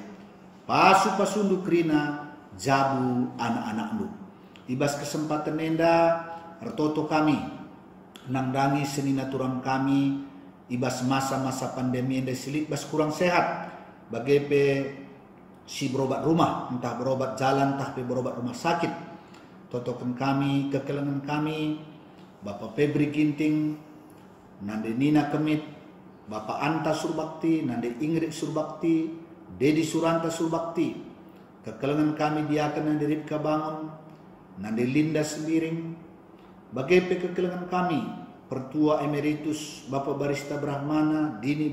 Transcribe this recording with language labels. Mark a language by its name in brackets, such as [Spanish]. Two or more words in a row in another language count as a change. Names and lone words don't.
[Batak Karo] Pasu-pasundu krina jabu anak-anak-Lu. Ibas kesempatan enda artoto kami nangdangi senina turang kami ibas masa-masa pandemi enda silit bas kurang sehat bagai si berobat rumah, entah berobat jalan, entah berobat rumah sakit. Totokan kami, kekelengan kami, Bapak Febri Ginting, nande Nina Kemit, Bapak Anta Surbakti, nande Ingrid Surbakti, Dedi Suranta Surbakti, kekelengan kami diakan nande Ripka Bangun, nande Linda Sembiring, bagai kekelengan kami, Pertua Emeritus Bapak Barista Brahmana, Dini